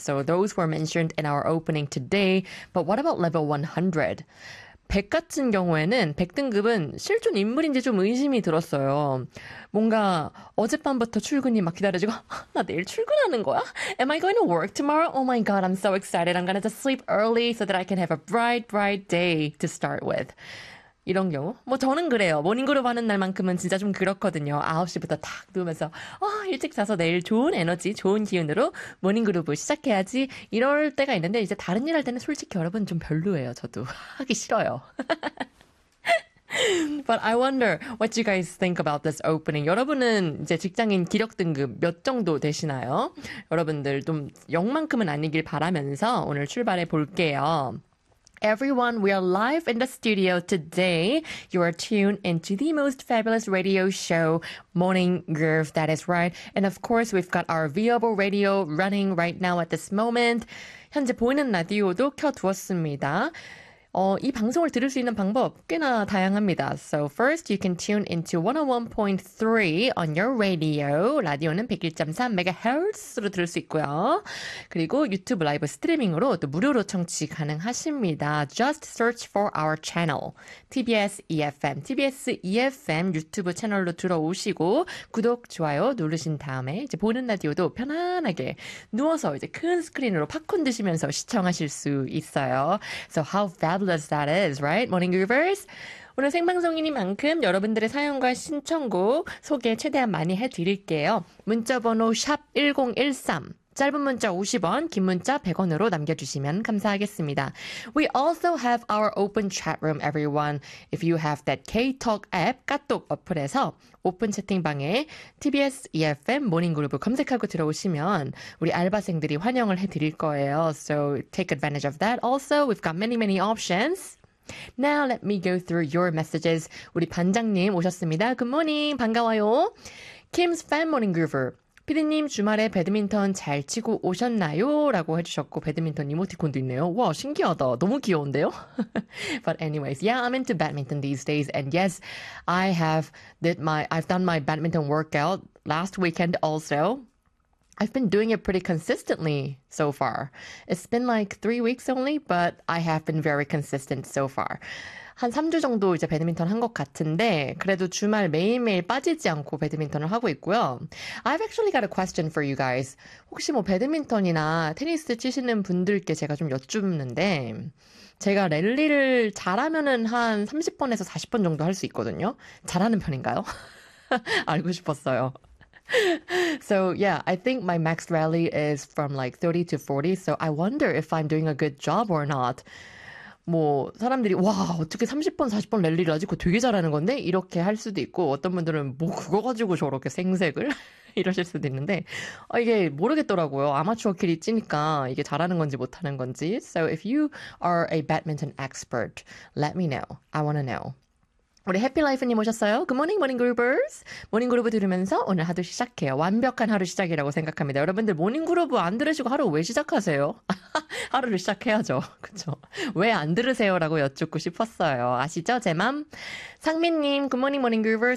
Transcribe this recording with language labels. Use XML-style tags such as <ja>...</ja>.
<en>So those were mentioned in our opening today. But what about level 100?</en> <ko>100 같은 경우에는 100등급은 실존 인물인지 좀 의심이 들었어요. 뭔가 어젯밤부터 출근이 막 기다려지고 나 내일 출근하는 거야?</ko> <en>Am I going to work tomorrow? Oh my god, I'm so excited. I'm gonna just sleep early so that I can have a bright, bright day to start with.</en> <ko>이런 경우? 뭐 저는 그래요. 모닝그룹 하는 날만큼은 진짜 좀 그렇거든요. 9시부터 탁 누우면서 일찍 자서 내일 좋은 에너지, 좋은 기운으로 모닝그룹을 시작해야지 이럴 때가 있는데 이제 다른 일할 때는 솔직히 여러분 좀 별로예요. 저도 하기 싫어요.</ko> <en>But I wonder what you guys think about this opening.</en> <ko>여러분은 이제 직장인 기력 등급 몇 정도 되시나요? 여러분들 좀 0만큼은 아니길 바라면서 오늘 출발해 볼게요.</ko> <en>Everyone, we are live in the studio today. You are tuned into the most fabulous radio show, Morning Groove. That is right. And of course, we've got our viewable radio running right now at this moment.</en> <ko>현재 보이는 라디오도 켜두었습니다. 이 방송을 들을 수 있는 방법 꽤나 다양합니다.</ko> <en>So first, you can tune into 101.3 on your radio.</en> <ko>라디오는 101.3MHz로 들을 수 있고요. 그리고 유튜브 라이브 스트리밍으로 또 무료로 청취 가능하십니다.</ko> <en>Just search for our channel. TBS EFM.</en> <ko>TBS EFM 유튜브 채널로 들어오시고 구독, 좋아요 누르신 다음에 이제 보는 라디오도 편안하게 누워서 이제 큰 스크린으로 팝콘 드시면서 시청하실 수 있어요.</ko> <en>So how fabulous That is right, Morning Groovers.</en> <ko>오늘 생방송이니만큼 여러분들의 사연과 신청곡 소개 최대한 많이 해드릴게요. 문자번호 샵 1013, 짧은 문자 50원, 긴 문자 100원으로 남겨주시면 감사하겠습니다.</ko> <en>We also have our open chat room, everyone. If you have that K-Talk</en> <ko>앱, 카톡 어플에서 오픈 채팅방에 TBS EFM 모닝 그룹을 검색하고 들어오시면 우리 알바생들이 환영을 해드릴 거예요.</ko> <en>So take advantage of that. Also, we've got many, many options. Now let me go through your messages.</en> <ko>우리 반장님 오셨습니다.</ko> <en>Good morning.</en> <ko>반가워요.</ko> <en>Kim's fan morning groover.</en> <ko>피디님 주말에 배드민턴 잘 치고 오셨나요? 라고 해주셨고 배드민턴 이모티콘도 있네요. 와 신기하다. 너무 귀여운데요?</ko> <en>But anyways, yeah, I'm into badminton these days. And yes, I've done my badminton workout last weekend also. I've been doing it pretty consistently so far. It's been like 3 weeks only, but I have been very consistent so far.</en> <ko>한 3주 정도 이제 배드민턴 한것 같은데, 그래도 주말 매일매일 빠지지 않고 배드민턴을 하고 있고요.</ko> <en>I've actually got a question for you guys.</en> <ko>혹시 뭐 배드민턴이나 테니스 치시는 분들께 제가 좀 여쭙는데, 제가 랠리를 잘하면은 한 30번에서 40번 정도 할수 있거든요? 잘하는 편인가요? 알고 싶었어요.</ko> <en>So, yeah, I think my max rally is from like 30 to 40, so I wonder if I'm doing a good job or not.</en> <ko>뭐, 사람들이, 와, 어떻게 30번, 40번 랠리를 아직 되게 잘하는 건데? 이렇게 할 수도 있고, 어떤 분들은, 뭐, 그거 가지고 저렇게 생색을? 이러실 수도 있는데, 이게 모르겠더라고요. 아마추어끼리 찌니까 이게 잘하는 건지 못하는 건지.</ko> <en>So, if you are a badminton expert, let me know. I wanna know.</en> <ko>우리 해피라이프님 오셨어요?</ko> <en>Good morning, morning groovers.</en> <ko>모닝그루브 들으면서 오늘 하루 시작해요. 완벽한 하루 시작이라고 생각합니다. 여러분들 모닝그루브 안 들으시고 하루 왜 시작하세요? 하루를 시작해야죠. 그쵸? 왜안 들으세요라고 여쭙고 싶었어요. 아시죠? 제 맘?</ko> <en>상민님, Good morning, morning groover.</en>